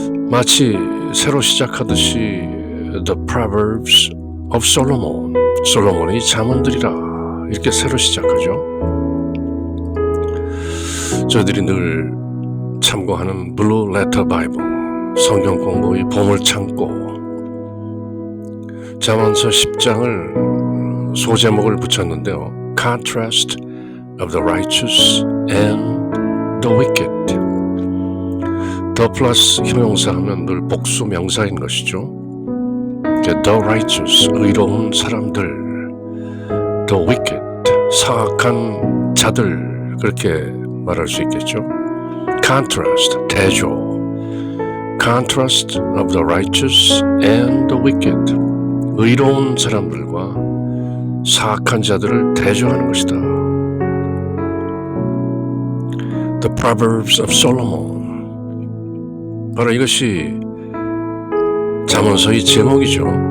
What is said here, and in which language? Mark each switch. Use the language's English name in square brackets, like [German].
[Korean] 마치 새로 시작하듯이 [English] The Proverbs of Solomon, [Korean] 솔로몬의 잠언들이라 이렇게 새로 시작하죠. 저희들이 늘 참고하는 Blue Letter Bible, 성경 공부의 보물창고, 잠언서 10장을 소제목을 붙였는데요. [English] Contrast of the righteous and the wicked. [Korean] The 플러스 형용사 하면 늘 복수 명사인 것이죠. [English] The righteous, [Korean] 의로운 사람들, [English] the wicked, [Korean] 사악한 자들, 그렇게 말할 수 있겠죠. Contrast, 대조. [English] Contrast of the righteous and the wicked. [Korean] 의로운 사람들과 사악한 자들을 대조하는 것이다. [English] The Proverbs of Solomon. [Korean] 바로 이것이 잠언서의 제목이죠.